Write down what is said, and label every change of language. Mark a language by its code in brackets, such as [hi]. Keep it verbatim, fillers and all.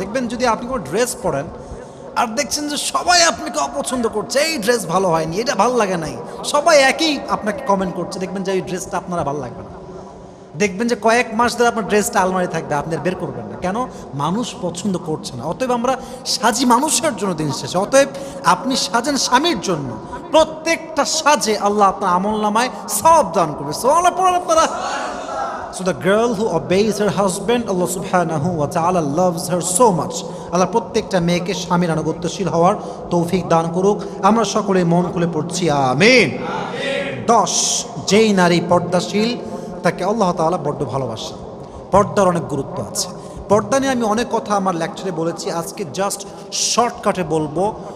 [bn] দেখবেন যদি আপনি কোনো ড্রেস পরেন আর দেখছেন যে সবাই আপনাকে অপছন্দ করছে, এই ড্রেস ভালো হয়নি, এটা ভালো লাগে নাই, সবাই একই আপনাকে কমেন্ট করছে, দেখবেন যে এই ড্রেসটা আপনারা ভালো লাগবে না, দেখবেন যে কয়েক মাস ধরে আপনার ড্রেসটা আলমারি থাকবে, আপনি বের করবেন না। কেন? মানুষ পছন্দ করছে না। অতএব আমরা সাজি মানুষের জন্য দিন শেষে, অতএব আপনি সাজেন স্বামীর জন্য। প্রত্যেকটা সাজে আল্লাহ আপনার আমল নামায় সব দান করবে। সোয়ালা পড়ার আপনারা। [en] So the girl who obeys her husband, Allah subhanahu wa ta'ala loves her so much. [bn] আল্লাহ প্রত্যেকটা মেয়েকে স্বামীর আনুগত্যশীল হওয়ার তৌফিক দান করুক। আমরা সকলে মন খুলে পড়ছি আমিন। দশ, যেই নারী পর্দাশীল, তাকে আল্লাহ তাআলা বড্ড ভালোবাসে। পর্দার অনেক গুরুত্ব আছে। পর্দা নিয়ে আমি অনেক কথা আমার লেকচারে বলেছি, আজকে জাস্ট শর্টকাটে বলবো।